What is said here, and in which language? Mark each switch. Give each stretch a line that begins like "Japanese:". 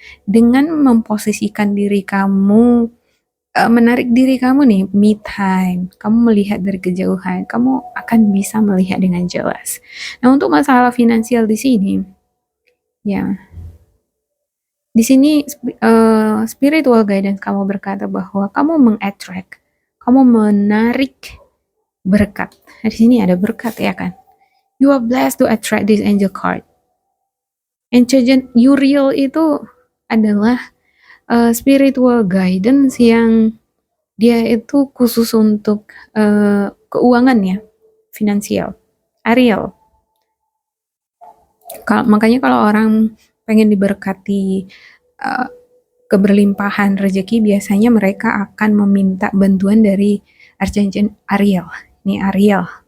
Indonesian: Dengan memposisikan diri kamu, menarik diri kamu nih, me time, kamu melihat dari kejauhan, kamu akan bisa melihat dengan jelas. Nah, untuk masalah finansial di sini, ya, di sini spiritual guidance kamu berkata bahwa kamu mengattract, kamu menarik berkat. Nah, di sini ada berkat ya kan?
English: You are blessed to attract this angel card.
Indonesian: Archangel Uriel itu adalah spiritual guidance yang dia itu khusus untuk keuangan ya, finansial. Ariel. Makanya kalau orang pengen diberkati keberlimpahan rezeki, biasanya mereka akan meminta bantuan dari Archangel Ariel. Ini Ariel.